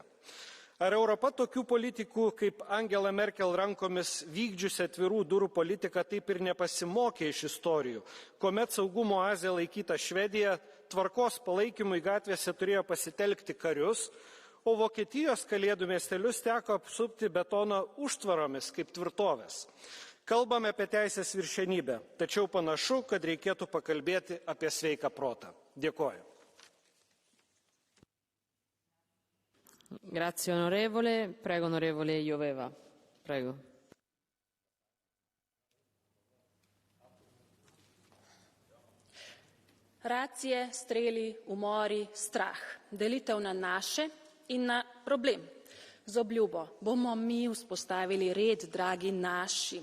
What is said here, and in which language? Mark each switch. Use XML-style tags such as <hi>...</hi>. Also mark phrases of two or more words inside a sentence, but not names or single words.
<lt>Ar Europa tokių politikų kaip Angela Merkel rankomis vykdžiusi atvirų durų politiką taip ir nepasimokė iš istorijų, kuomet saugumo oaze laikyta Švedija tvarkos palaikymui gatvėse turėjo pasitelkti karius, o Vokietijos kalėdų miestelius teko apsupti betono užtvaromis kaip tvirtovės. Kalbame apie teisės viršenybę, tačiau panašu, kad reikėtų pakalbėti apie sveiką protą. Dėkoju.</lt> <it>Grazie onorevole. Prego onorevole Joveva. Prego.</it> <sl>Racije, streli, umori, strah. Delitev na naše in na problem. Z obljubo bomo mi vzpostavili red, dragi naši.</sl>